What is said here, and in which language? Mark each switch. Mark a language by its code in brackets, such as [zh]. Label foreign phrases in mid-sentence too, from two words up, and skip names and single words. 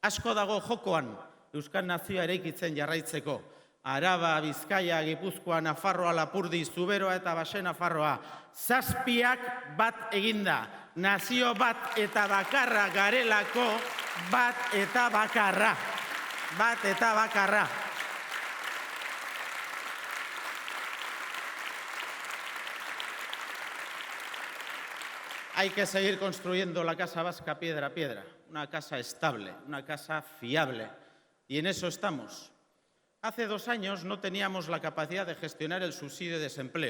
[eu] Asko dago jokoan Euskal Nazioa eraikitzen jarraitzeko. Araba, Bizkaia, Gipuzkoa, Nafarroa, Lapurdi, Zuberoa eta Baxe Nafarroa. 7 bat eginda. Nazio bat eta bakarra garelako, bat eta bakarra. Bat eta bakarra. [es] Hay que seguir construyendo la casa vasca piedra a piedra, una casa estable, una casa fiable. Y en eso estamos. Hace 2 años no teníamos la capacidad de gestionar el subsidio de desempleo.